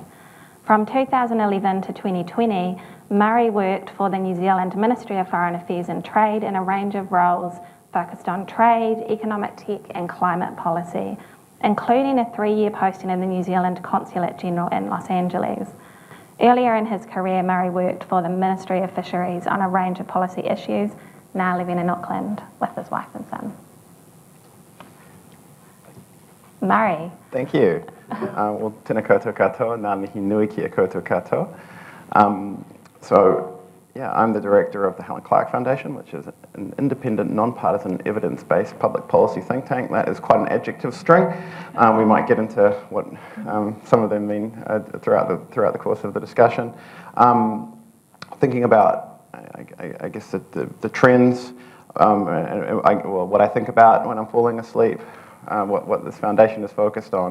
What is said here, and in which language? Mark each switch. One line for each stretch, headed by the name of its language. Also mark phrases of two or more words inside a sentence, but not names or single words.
English: From 2011 to 2020, Murray worked for the New Zealand Ministry of Foreign Affairs and Trade in a range of roles focused on trade, economic tech and climate policy, including a 3-year posting in the New Zealand Consulate General in Los Angeles. Earlier in his career, Murray worked for the Ministry of Fisheries on a range of policy issues, now living in Auckland with his wife and son. Murray. Thank you. Well,
Māori: tēnā koutou katoa, nā mihi nui kia koutou katoa.
English: I'm the director of the Helen Clark Foundation, which is an independent, non-partisan, evidence-based public policy think tank. That is quite an adjective string. We might get into what some of them mean throughout the course of the discussion. Thinking about, I guess, the trends, what I think about when I'm falling asleep, what this foundation is focused on.